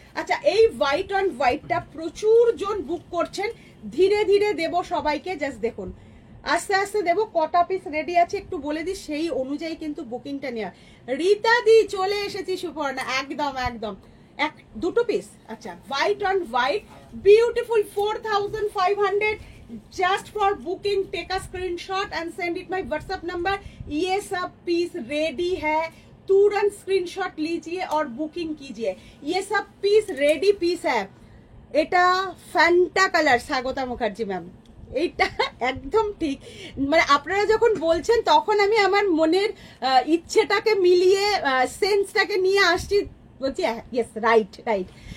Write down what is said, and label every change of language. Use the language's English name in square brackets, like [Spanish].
[Bangla] আচ্ছা, এই white on হোয়াইটটা প্রচুর জন বুক করছেন, ধীরে ধীরে দেব সবাইকে. জাস্ট দেখুন, আস্তে আস্তে দেবো. কটা পিস রেডি আছে একটু বলে দিই, সেই অনুযায়ী কিন্তু বুকিংটা নেওয়া. রীতা দি চলে এসেছি সুপর্ণা, একদম একদম, দুটো পিস. আচ্ছা, white on white, beautiful. 4,500. [English] just for booking take a screenshot and send it my WhatsApp number. [Hindi] ये सब पीस रेडी है, तुरंत स्क्रीनशॉट लीजिए और बुकिंग कीजिए. ये सब पीस रेडी पीस है. [Bangla] এটা Fanta colour, Swagata Mukherjee ma'am, এইটা একদম ঠিক. মানে আপনারা যখন বলছেন তখন আমি আমার মনের ইচ্ছেটাকে মিলিয়ে সেন্সটাকে নিয়ে আসছি, বলছি ইয়েস রাইট রাইট.